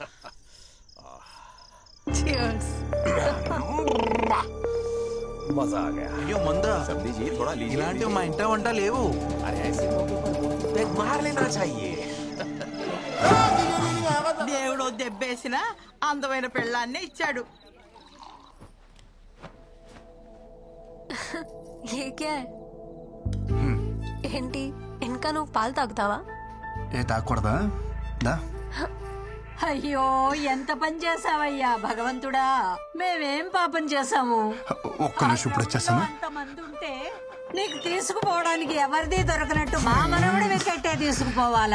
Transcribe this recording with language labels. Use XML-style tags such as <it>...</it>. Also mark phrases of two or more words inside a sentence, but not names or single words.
<en>Cheers।</en> <hi>मजा आ गया।</hi> <te>అయ్యో మందా,</te> <hi>सब लीजिए, थोड़ा लीजिए।</hi> <te>ఇలాంటివి మా ఇంట వంట లేవు।</te> <hi>अरे ऐसे मौके पर एक मार लेना चाहिए।</hi> <te>దేవుడు దెబ్బేసిన అందమైన పెళ్ళాన్నే ఇచ్చాడు।</te> <hi>ये क्या है?</hi> <te>ఏంటి ఇంకా నువ్వు పాలు తాగుతావా? ఏ తాగకూడదా? దా। అయ్యో, ఎంత పని చేసావయ్యా భగవంతుడా, మేమేం పాపం చేసాము? ఒక్క నిమిషం, ఇప్పుడు వచ్చేస్తాను। అంతమంది ఉంటే నీకు తీసుకుపోవడానికి ఎవరిది దొరకనట్టు మా మనవడి వికెట్టే తీసుకుపోవాలా?</te>